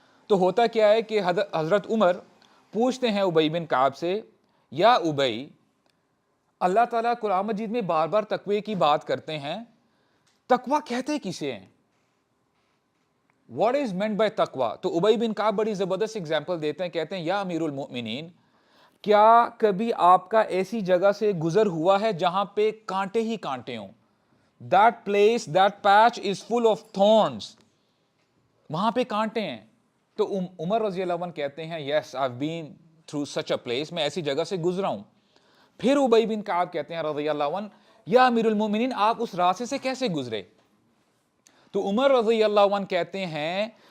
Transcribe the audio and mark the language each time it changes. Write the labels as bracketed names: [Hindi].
[Urdu] تو ہوتا کیا ہے کہ حضرت عمر پوچھتے ہیں ابی بن کعب سے, یا ابی, اللہ تعالیٰ قرآن مجید میں بار بار تقوی کی بات کرتے ہیں, تقوی کہتے کسے ہیں؟ [English] What is meant by [Urdu] تقوی؟ تو ابی بن کعب بڑی زبردست اگزامپل دیتے ہیں, کہتے ہیں یا امیر المؤمنین, کیا کبھی آپ کا ایسی جگہ سے گزر ہوا ہے جہاں پہ کانٹے ہی کانٹے ہوں, [English] that place, that patch is full of thorns. [Urdu] وہاں پہ کانٹے ہیں. تو عمر رضی اللہ عنہ کہتے ہیں [English] yes, I've been through such a place, [Urdu] میں ایسی جگہ سے گزرا ہوں. پھر ابی بن کعب کہتے ہیں رضی اللہ عنہ یا امیر المومنین آپ اس راستے سے کیسے گزرے؟ تو عمر رضی اللہ عنہ کہتے ہیں